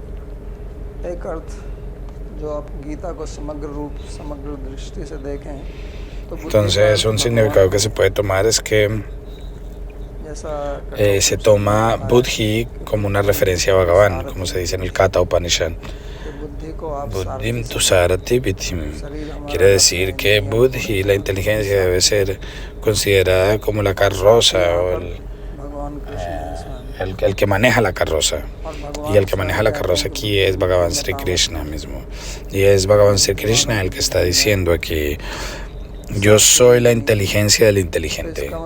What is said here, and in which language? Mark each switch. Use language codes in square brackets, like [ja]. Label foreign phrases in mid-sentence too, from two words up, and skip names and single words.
[es] Entonces, un significado que se puede tomar es que se toma Buddhi como una referencia a Bhagavan, como se dice en el Katha Upanishad. [sa] Buddhim tusarati vidhim. [es] Quiere decir que Buddhi, la inteligencia, debe ser considerada como la carroza o el que maneja la carroza. Y el que maneja la carroza aquí es Bhagavan Sri Krishna mismo. Y es Bhagavan Sri Krishna el que está diciendo aquí: yo soy la inteligencia del inteligente.